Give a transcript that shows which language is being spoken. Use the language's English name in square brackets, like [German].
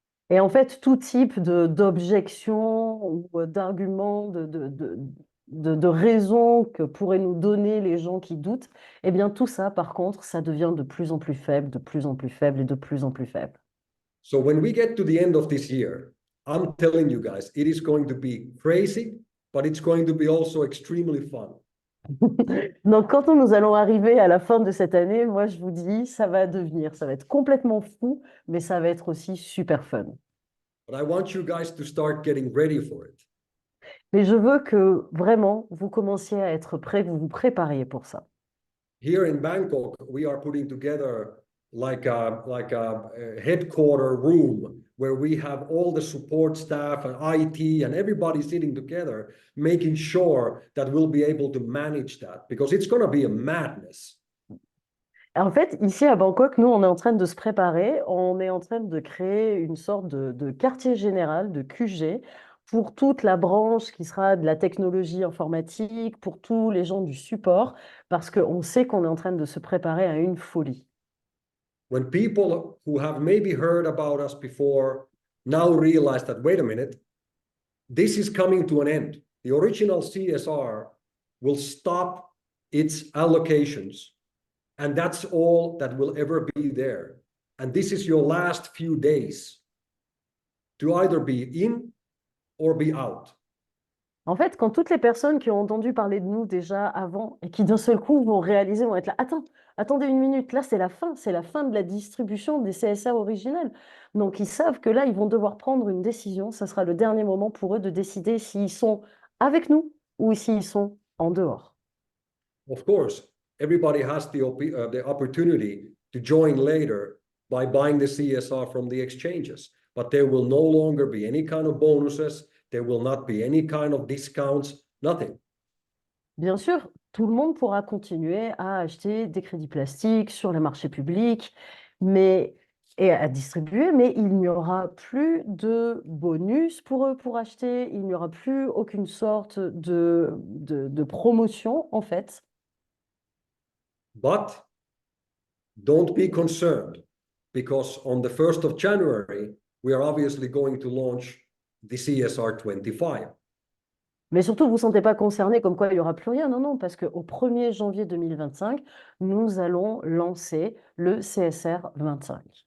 [French] Et en fait, tout type d'objection ou d'argument, de raison que pourraient nous donner les gens qui doutent, eh bien, tout ça, par contre, ça devient de plus en plus faible, de plus en plus faible et de plus en plus faible. [English] So when we get to the end of this year, I'm telling you guys, it is going to be crazy, but it's going to be also extremely fun. [French] Donc, quand nous allons arriver à la fin de cette année, moi, je vous dis, ça va être complètement fou, mais ça va être aussi super fun. [English] But I want you guys to start getting ready for it. [French] Mais je veux que vraiment, vous commenciez à être prêts, que vous vous prépariez pour ça. [English] Here in Bangkok, we are putting together a headquarter room where we have all the support staff and IT and everybody sitting together, making sure that we'll be able to manage that, because it's going to be a madness. [French] En fait, ici à Bangkok, nous, on est en train de se préparer, on est en train de créer une sorte de quartier général, de QG, pour toute la branche qui sera de la technologie informatique, pour tous les gens du support, parce qu'on sait qu'on est en train de se préparer à une folie. [English] When people who have maybe heard about us before now realize that, wait a minute, this is coming to an end. The original CSR will stop its allocations, and that's all that will ever be there. And this is your last few days to either be in or be out. [French] En fait, quand toutes les personnes qui ont entendu parler de nous déjà avant et qui d'un seul coup vont réaliser, vont être là, attendez une minute, là c'est la fin de la distribution des CSR originels. Donc ils savent que là, ils vont devoir prendre une décision, ça sera le dernier moment pour eux de décider s'ils sont avec nous ou s'ils sont en dehors. [English] Of course, everybody has the opportunity to join later by buying the CSR from the exchanges, but there will no longer be any kind of bonuses. There will not be any kind of discounts, nothing. [French] Bien sûr, tout le monde pourra continuer à acheter des crédits plastiques sur les marchés publics et à distribuer, mais il n'y aura plus de bonus pour eux pour acheter, il n'y aura plus aucune sorte de promotion en fait. [English] But don't be concerned, because on the 1st of January, we are obviously going to launch the CSR 25. [French] Mais surtout, vous ne vous sentez pas concerné comme quoi il n'y aura plus rien. Non, non, parce qu'au 1er janvier 2025, nous allons lancer le CSR 25.